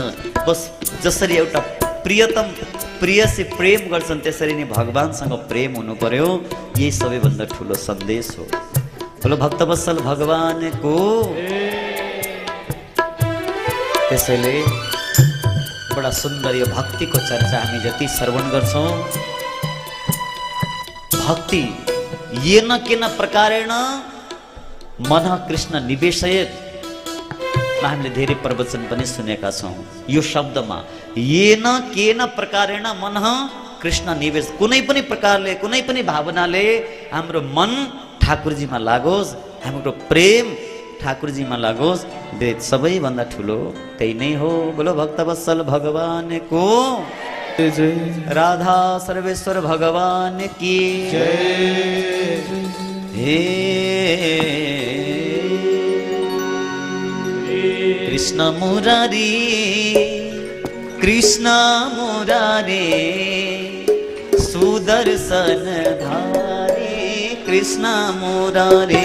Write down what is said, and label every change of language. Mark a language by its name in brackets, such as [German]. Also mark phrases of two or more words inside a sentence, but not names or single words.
[Nepali] बस जसरी एउटा प्रियतम प्रियसी प्रेम गर्छन् त्यसरी नै भगवानसँग प्रेम हुनु पर्यो। यही सबैभन्दा ठुलो सन्देश हो। बोलो भक्तवत्सल भगवानको। त्यसैले बडा सुन्दर यो भक्तिको चर्चा हामी जति श्रवण गर्छौँ, [Sanskrit] भक्ति येन केन प्रकारेण मनः कृष्ण निवेशयेत्। [Nepali] हामीले धेरै प्रवचन पनि सुनेका छौँ यो शब्दमा, [Sanskrit] येन केन प्रकारेण मनः कृष्ण निवेश। [Nepali] कुनै पनि प्रकारले, कुनै पनि भावनाले हाम्रो मन ठाकुरजीमा लागोस्, हाम्रो प्रेम ठाकुरजीमा लागोस्। सबैभन्दा ठुलो त्यही नै हो। बोलो भक्तवत्सल भगवानको जय। [Hindi] राधा सर्वेश्वर भगवान की जय। हे कृष्ण मुरारी, कृष्ण मुरारी, सुदर्शन धारी, कृष्ण मुरारी,